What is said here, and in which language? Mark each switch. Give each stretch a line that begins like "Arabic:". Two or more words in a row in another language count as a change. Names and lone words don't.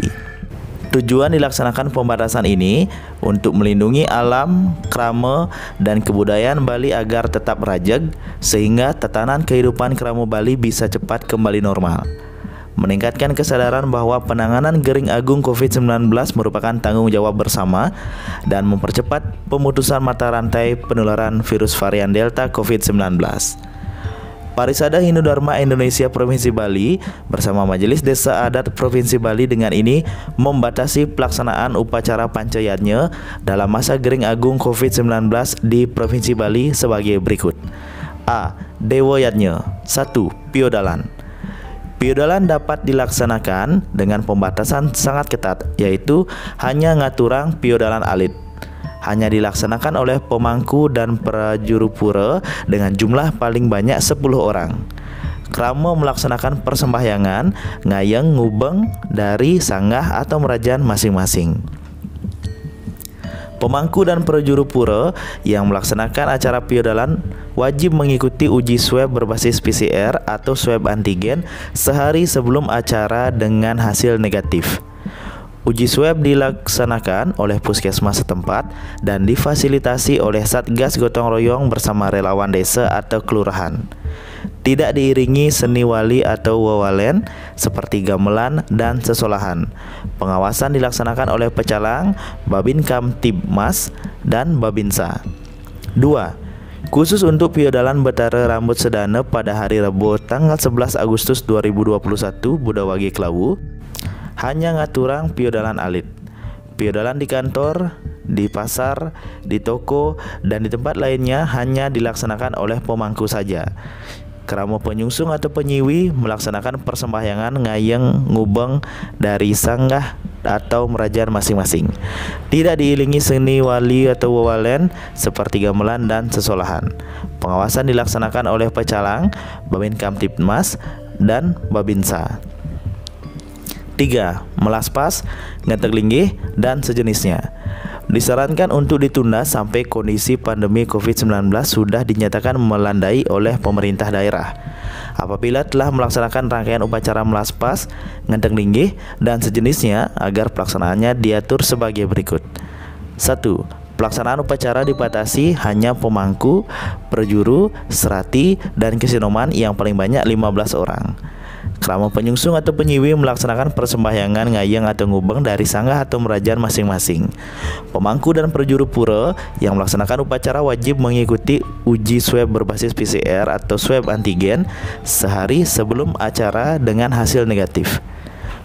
Indonesian: Tujuan dilaksanakan pembatasan ini untuk melindungi alam, krama, dan kebudayaan Bali agar tetap rajag sehingga tatanan kehidupan Kramo Bali bisa cepat kembali normal. Meningkatkan kesadaran bahwa penanganan Gering Agung COVID-19 merupakan tanggung jawab bersama dan mempercepat pemutusan mata rantai penularan virus varian Delta COVID-19. Parisada Hindu Dharma Indonesia Provinsi Bali bersama Majelis Desa Adat Provinsi Bali dengan ini membatasi pelaksanaan upacara pancayatnya dalam masa Gering Agung COVID-19 di Provinsi Bali sebagai berikut. A. Dewoyatnya. 1. Piodalan. Piodalan dapat dilaksanakan dengan pembatasan sangat ketat, yaitu hanya
Balinese: ngaturang piodalan alit.
Indonesian: Hanya dilaksanakan oleh pemangku dan prajurupura dengan jumlah paling banyak 10 orang. Kramo melaksanakan persembahyangan
Balinese: ngayeng ngubeng
Indonesian: dari sanggah atau merajan masing-masing. Pemangku dan prajurupura yang melaksanakan acara piodalan wajib mengikuti uji swab berbasis PCR atau swab antigen sehari sebelum acara dengan hasil negatif. Uji swab dilaksanakan oleh puskesmas setempat dan difasilitasi oleh Satgas Gotong Royong bersama relawan desa atau kelurahan. Tidak diiringi seni wali atau wawalen seperti gamelan dan sesolahan. Pengawasan dilaksanakan oleh Pecalang, Babin Kamtibmas, dan Babinsa. 2. Khusus untuk piodalan Betara Rambut Sedana pada hari Rabu tanggal 11 Agustus 2021 Budawage Klawu, hanya
Balinese: ngaturang piodalan alit.
Indonesian: Piodalan di kantor, di pasar, di toko, dan di tempat lainnya hanya dilaksanakan oleh pemangku saja. Kramo penyungsung atau penyiwi melaksanakan persembahyangan
Balinese: ngayeng ngubeng
Indonesian: dari sanggah atau merajan masing-masing. Tidak diiringi seni wali atau wawalen seperti gamelan dan sesolahan. Pengawasan dilaksanakan oleh Pecalang, Babin Kamtibmas, dan Babinsa. 3. Melaspas,
Balinese: ngetek linggih,
Indonesian: dan sejenisnya. Disarankan untuk ditunda sampai kondisi pandemi COVID-19 sudah dinyatakan melandai oleh pemerintah daerah. Apabila telah melaksanakan rangkaian upacara melaspas,
Balinese: ngetek linggih,
Indonesian: dan sejenisnya agar pelaksanaannya diatur sebagai berikut. 1. Pelaksanaan upacara dibatasi hanya pemangku, prajuru, serati, dan kesinoman yang paling banyak 15 orang. Kramo penyungsung atau penyiwi melaksanakan persembahyangan ngayeng atau ngubeng dari sanggah atau merajan masing-masing. Pemangku dan prajurupura yang melaksanakan upacara wajib mengikuti uji swab berbasis PCR atau swab antigen sehari sebelum acara dengan hasil negatif.